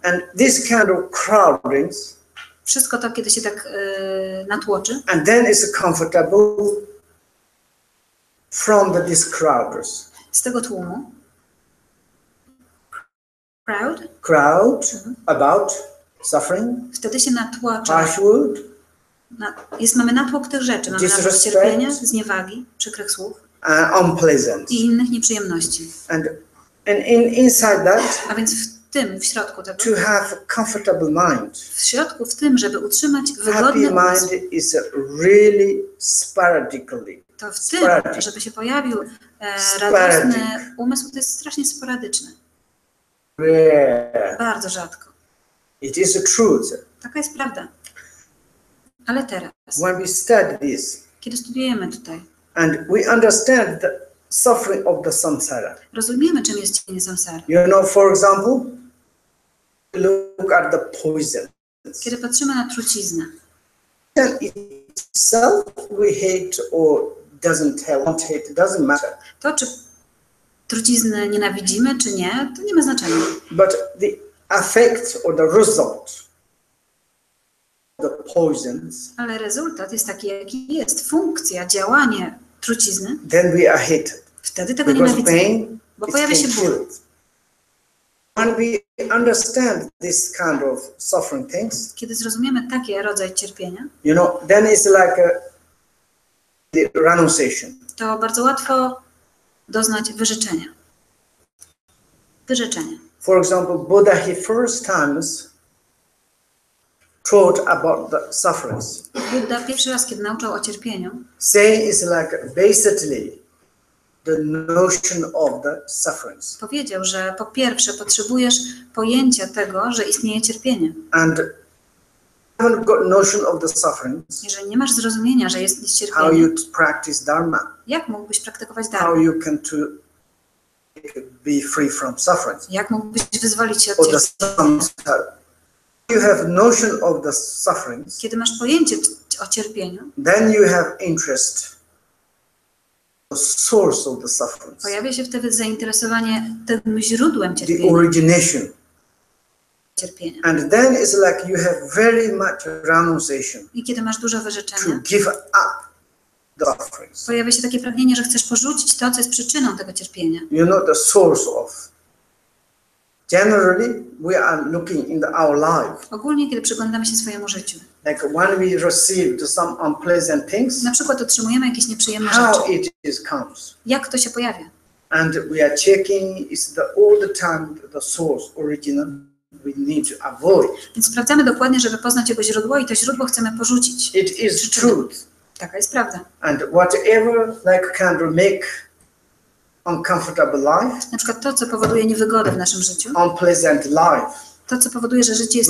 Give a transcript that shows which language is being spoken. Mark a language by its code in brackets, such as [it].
[en] And this kind of crowdings, [pl] Wszystko to, kiedy się tak natłoczy, [en] and then it's comfortable from these crowders. [pl] z tego tłumu, [en] Crowd about suffering, [pl] wtedy się natłacza, [en] harsh word, [pl] mamy natłok tych rzeczy, mamy natłok [en] Disrespect. [pl] cierpienia, zniewagi, przykrych słów [en] unpleasant. [pl] i innych nieprzyjemności. [en] And inside that, [pl] A więc w środku tego, [en] to have a comfortable mind. [pl] w tym, żeby utrzymać [en] Happy [pl] wygodny umysł, [en] mind is really sporadically. [pl] to w tym, [en] sporadic. [pl] żeby się pojawił [en] Sporadic. [pl] radosny umysł, to jest strasznie sporadyczne. [en] Rare. [pl] Bardzo rzadko. [en] It is the truth. [pl] Taka jest prawda. Ale teraz, [en] When we study this [pl] kiedy studiujemy tutaj, [en] and we understand the suffering of the samsara. [pl] rozumiemy, czym jest cierpienie samsary. [en] You know, for example, look at the poison. [pl] Kiedy patrzymy na truciznę, [en] Itself we hate or want hate, doesn't matter. [pl] to czy trucizny nienawidzimy, czy nie, to nie ma znaczenia. [en] But the effect or the result of the poisons, [pl] Ale rezultat jest taki, jaki jest. Funkcja, działanie trucizny, [en] then we are hated. [pl] wtedy tego [en] Because [pl] nienawidzimy, [en] pain [pl] bo [en] is [pl] pojawia się ból. [en] killed. When we understand this kind of suffering things, [pl] Kiedy zrozumiemy taki rodzaj cierpienia, [en] you know, then it's like the renunciation. [pl] to bardzo łatwo doznać wyrzeczenia. Wyrzeczenia. [en] For example, Buddha, he first times taught about the sufferings. [pl] Buddha pierwszy raz, kiedy nauczał o cierpieniu, [en] Saying is like basically the notion of the sufferings. [pl] powiedział, że po pierwsze potrzebujesz pojęcia tego, że istnieje cierpienie. [en] And haven't got notion of the sufferings, [pl] Jeżeli nie masz zrozumienia, że jest [en] how [pl] cierpienie, [en] you practice dharma, [pl] jak mógłbyś praktykować [en] how [pl] dharma? [en] you can to be free from sufferings [pl] Jak mógłbyś wyzwolić się od [en] or the [pl] cierpienia? [en] samsara. You have notion of the sufferings, [pl] Kiedy masz pojęcie o cierpieniu, [en] then you have interest, the source of the suffering, [pl] pojawia się wtedy zainteresowanie tym źródłem [en] the [pl] cierpienia. [en] origination. [pl] cierpienia. [en] And then it's like you have very much renunciation [pl] I kiedy masz dużo [en] to [pl] wyrzeczenia, [en] give up the sufferings. [pl] pojawia się takie pragnienie, że chcesz porzucić to, co jest przyczyną tego cierpienia. [en] You know the source of. Generally, we are looking in our life. [pl] Ogólnie, kiedy przyglądamy się swojemu życiu. [en] Like when we receive some unpleasant things, [pl] Na przykład otrzymujemy jakieś nieprzyjemne [en] how [pl] rzeczy. [en] it comes. [pl] Jak to się pojawia? [en] And we are checking is all the time the source, original, we need to avoid. [pl] Więc sprawdzamy dokładnie, żeby poznać jego źródło i to źródło chcemy porzucić. [en] It is [pl] Przyczynę. [en] truth. [pl] Taka jest prawda. [en] And whatever like can make uncomfortable life, [pl] Na przykład to, co powoduje niewygody w naszym życiu, [en] unpleasant life, [pl] to, co powoduje, że życie jest